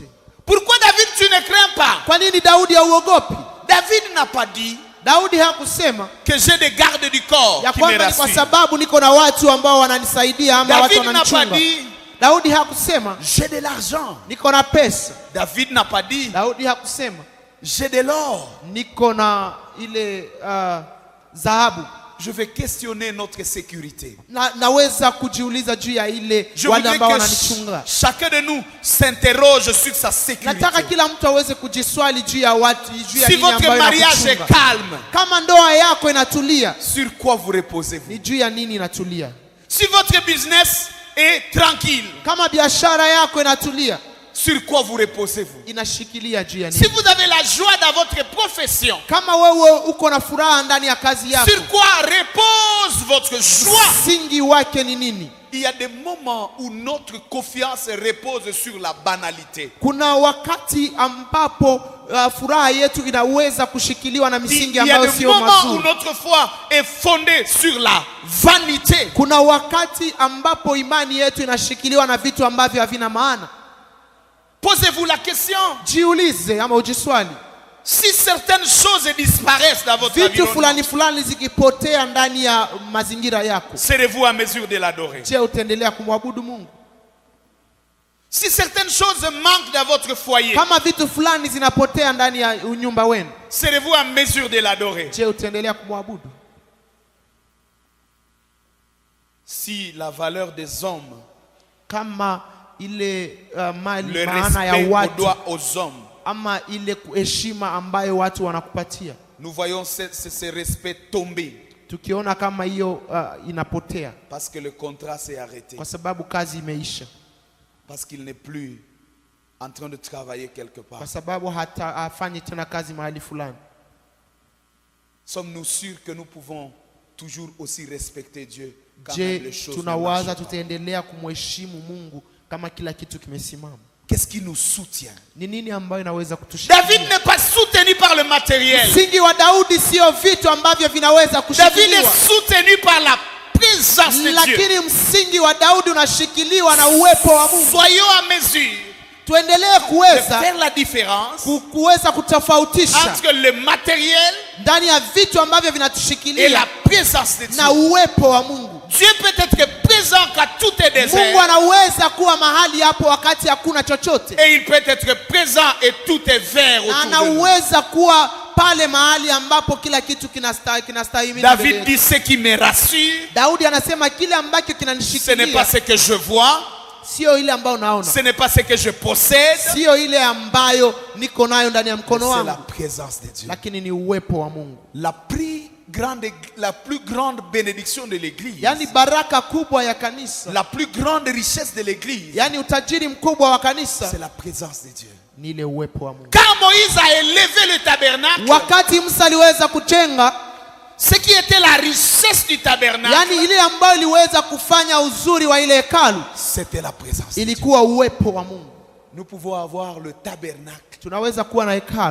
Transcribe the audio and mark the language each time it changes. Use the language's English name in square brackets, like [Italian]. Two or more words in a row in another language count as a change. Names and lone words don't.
[French] Pourquoi David, tu ne crains pas? [Swahili] Kwa nini Daudi hauogopi? [French] David n'a pas dit [Swahili] Daudi hakusema [French] que j'ai des gardes du corps [Swahili] ya [French] qui me [Swahili] kwamba ni kwa [French] rassurent. [Swahili] sababu niko na watu ambao wananisaidia ama watu [French] David n'a pas [Swahili] wananichunga. [French] dit [Swahili] Daudi hakusema [French] j'ai de l'argent. [Swahili] niko na pesa. [French] David n'a pas dit [Swahili] Daudi hakusema [French] j'ai de l'or. [Swahili] niko na ile dhahabu. [French] Je vais questionner notre sécurité. [Swahili] Naweza kujiuliza juu ya ile [French] Je [Swahili] wale [French] voudrais [Swahili] ambao [French] que [Swahili] wananichunga. [French] chacun de nous s'interroge sur sa sécurité. [Swahili] Nataka kila mtu aweze kujiswali juu ya watu, juu ya [French] Si [Swahili] nini [French] votre [Swahili] ambayo [French] mariage est [Swahili] inakuchunga. [French] calme, [Swahili] Kama ndoa yako inatulia, [French] sur quoi vous reposez-vous? [Swahili] ni juu ya nini inatulia? [French] Si votre business est tranquille, [Swahili] Kama biashara yako inatulia, [French] sur quoi vous reposez-vous? [Swahili] inashikilia juu ya [French] Si [Swahili] nini? [French] vous avez la joie dans votre profession, [Swahili] Kama wewe uko na furaha ndani ya kazi yako, [French] sur quoi repose votre joie? [Swahili] msingi wake ni nini? [French] Il y a des moments où notre confiance repose sur la banalité. [Swahili] Kuna wakati ambapo furaha yetu inaweza kushikiliwa na [French] Il [Swahili] misingi [French] y a [Swahili] ambayo [French] des [Swahili] sio [French] moments où [Swahili] mazuri. [French] notre foi est fondée sur la vanité. [Swahili] Kuna wakati ambapo imani yetu inashikiliwa na vitu ambavyo havina maana. [French] Posez-vous la question. [Swahili] Jiulize ama ujiswali, [French] Si certaines choses disparaissent dans votre [Swahili] vitu [French] environnement, [Swahili] fulani fulani zikipotea ndani ya mazingira yako, [French] serez-vous à mesure de l'adorer? [Swahili] je, utaendelea kumwabudu Mungu? [French] Si certaines choses manquent dans votre foyer, [Swahili] Kama vitu fulani zinapotea ndani ya nyumba wenu, [French] serez-vous à mesure de l'adorer? [Swahili] je, utaendelea kumwabudu? [French] Si la valeur des hommes, [Swahili] Kama ile mali, [French] le [Swahili] maana ya [French] respect qu'on [Swahili] watu [French] doit aux hommes, [Swahili] ama ile heshima ambayo watu wanakupatia, [French] nous voyons ce respect tomber [Swahili] tukiona kama hiyo inapotea [French] parce que le contrat s'est arrêté, [Swahili] kwa sababu kazi imeisha, [French] parce qu'il n'est plus en train de travailler quelque part. [Swahili] kwa sababu hata hafanyi tena kazi mahali fulani. [French] Sommes-nous sûrs que nous pouvons toujours aussi respecter Dieu quand [Swahili] Je, [French] même les choses ne [Swahili] tunawaza [French] marchent pas? [Swahili] tutaendelea kumheshimu Mungu kama kila kitu kimesimama? [French] Qu'est-ce qui nous soutient? [Swahili] Ni nini ambayo inaweza kutushikilia? [French] David n'est pas soutenu par par le matériel. [Swahili] Msingi wa Daudi sio vitu ambavyo vinaweza [French] David [Swahili] kushikiliwa, [French] est soutenu par la présence de Dieu. [Swahili] lakini msingi wa Daudi unashikiliwa na uwepo wa Mungu. [French] Soyons à mesure [Swahili] Tuendelee [French] de [Swahili] kuweza [French] faire la différence [Swahili] kuweza kutofautisha [French] entre le matériel [Swahili] ndani ya vitu ambavyo [French] et [Swahili] vinatushikilia [French] la présence de Dieu. [Swahili] na uwepo wa Mungu. [French] Dieu peut être présent quand tout est [Swahili] Mungu [French] désert. [Swahili] anaweza kuwa mahali hapo wakati hakuna chochote, [French] Et il peut être présent et tout est vert [Swahili] na [French] autour de nous. [Swahili] anaweza kuwa pale mahali ambapo kila kitu kinastahimili. [French] David dit ce qui me rassure, [Swahili] Daudi anasema kile ambacho [French] ce n'est [Swahili] kinanishikilia [French] pas ce que je vois, [Swahili] sio ile ambayo naona, [French] ce n'est pas ce que je possède, [Swahili] sio ile ambayo niko nayo ndani ya mkono [French] c'est la [Swahili] wangu, [French] présence de Dieu. [Swahili] lakini ni uwepo wa Mungu. [French] La plus grande bénédiction de l'église, [Swahili] Yani baraka kubwa ya kanisa, [French] la plus grande richesse de l'église, [Swahili] yani utajiri mkubwa wa kanisa [French] c'est la présence de Dieu. [Swahili] ni ile uwepo wa Mungu. [French] Quand Moïse a élevé le tabernacle, [Swahili] Wakati Musa aliweza kujenga, [French] ce qui était la richesse du tabernacle, [Swahili] yani ile ambayo iliweza kufanya uzuri wa ile hekalu, [French] c'était la présence de Dieu. [Swahili] ilikuwa uwepo wa Mungu. [French] Nous pouvons avoir le tabernacle, [Swahili] Tunaweza kuwa na hekalu,